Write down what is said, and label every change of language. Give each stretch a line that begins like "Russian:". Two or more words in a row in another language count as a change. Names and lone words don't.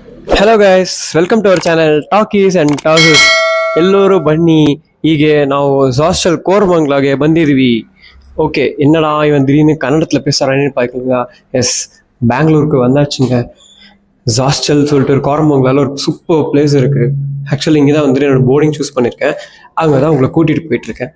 English: Hello guys, welcome to our channel Talkies and Tosses.
Kannada: ಎಲ್ಲರೂ ಬನ್ನಿ, ಹೀಗೆ ನಾವು ஹாஸ்டல் கோரமங்கலாಗೆ ಬಂದಿದ್ದೀವಿ.
Tamil: ஓகே, என்னடா இவன் திடீர்னு கன்னடத்தில் பேசுகிறான்னு பார்க்குறீங்க. எஸ், பெங்களூருக்கு வந்தாச்சுங்க. ஹாஸ்டல் சொல்லிட்டு ஒரு கோரமங்கலாவில் ஒரு
English: super place
Tamil: இருக்குது. ஆக்சுவலி இங்கே தான் வந்துட்டு என்னோட போர்டிங் சூஸ் பண்ணியிருக்கேன். அங்கே தான் உங்களை கூட்டிகிட்டு போயிட்டுருக்கேன்.